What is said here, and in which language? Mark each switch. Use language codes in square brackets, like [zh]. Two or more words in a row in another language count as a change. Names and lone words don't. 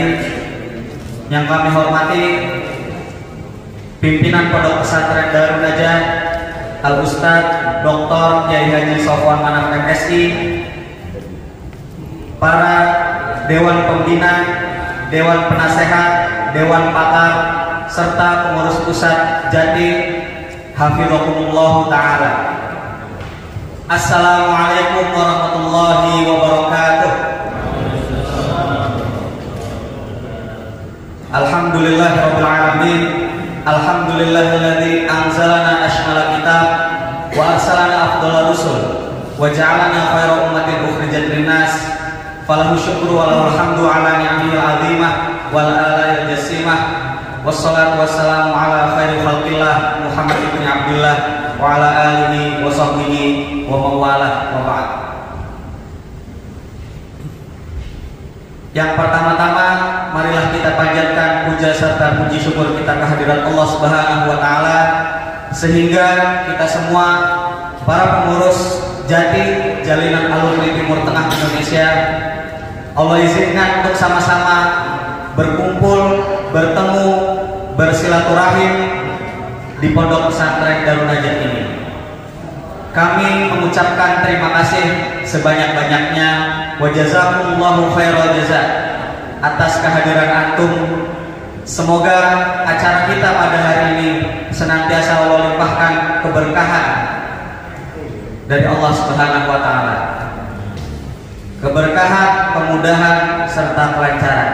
[id] Yang kami hormati pimpinan Pondok Pesantren Darun Najah Al-Ustadz Dr. Kiai Haji Sofwan Manaf MSI, para Dewan Pembina, Dewan Penasehat, Dewan Pakar, serta pengurus pusat Jatim, [ar] حفظكم الله تعالى. السلام عليكم ورحمة الله وبركاته. الحمد لله رب العالمين. الحمد لله الذي أنزلنا أشرف الكتاب وأرسلنا أفضل الرسل وجعلنا خير الأمة أخرجت للناس فله الشكر وله الحمد على النعم العظيمة والآلاء الجسيمة والصلاة والسلام على خير خلق الله محمد بن عبد الله وعلى آله وصحبه ومن والاه وبعد. [id] Yang pertama-tama, marilah kita panjatkan puja serta puji syukur kita kehadirat Allah [ar] سبحانه وتعالى, [id] sehingga kita semua para pengurus Jatim Jalinan Alumni Timur Tengah Indonesia Allah izinkan untuk sama-sama berkumpul, bertemu, bersilaturahim di Pondok Pesantren Darun Najah ini. Kami mengucapkan terima kasih sebanyak-banyaknya [ar] وجزاكم الله خير الجزاء [id] atas kehadiran antum. Semoga acara kita pada hari ini senantiasa Allah limpahkan keberkahan dari Allah [ar] سبحانه وتعالى. [id] Keberkahan, kemudahan serta kelancaran.